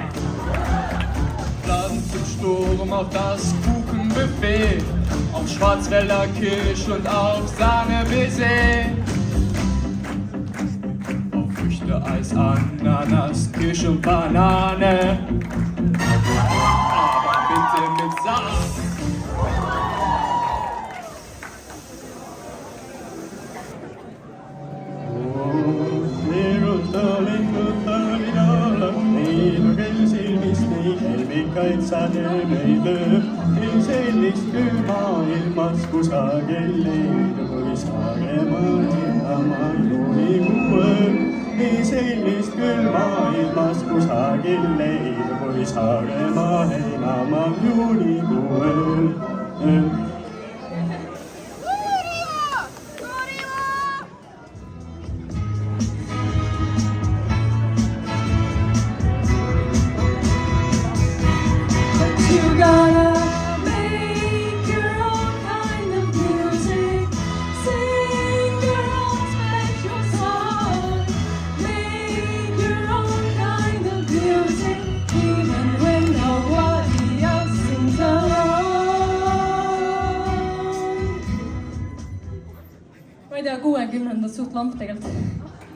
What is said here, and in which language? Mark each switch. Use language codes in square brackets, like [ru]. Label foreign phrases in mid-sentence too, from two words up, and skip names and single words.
[de] Laden zum Sturm auf das Kuchenbuffet, auf Schwarzwälder Kirsch und auf Sahne-Baiser, auf Früchte, Eis, Ananas, Kirsch und Banane, aber bitte mit Saft. [et] Sade meile, ei sellist küll maailmas kusagil leida või Saaremaa elama juunikuuel. Ei sellist küll maailmas kusagil leida või Saaremaa elama juunikuuel. [en] You gotta make your own kind of music, sing your own special song, make your own kind of music, even when nobody else sings along. [et] Ma ei tea, 60-ndad suht lamp tegelikult.